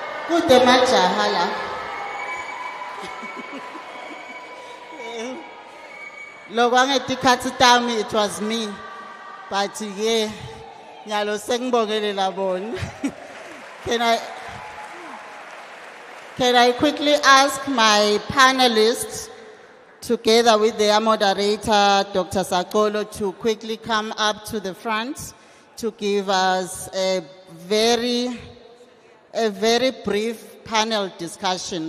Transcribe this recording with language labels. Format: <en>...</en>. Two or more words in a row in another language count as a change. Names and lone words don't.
<ss>Kude majaha la. Loko angetikhatsi tami,</ss> <en>it was me. But yeah,</en> <ss>nyalo sengibongele labona.</ss> <en>Can I quickly ask my panelists, together with their moderator, Dr. Sakolo, to quickly come up to the front to give us a very brief panel discussion.</en>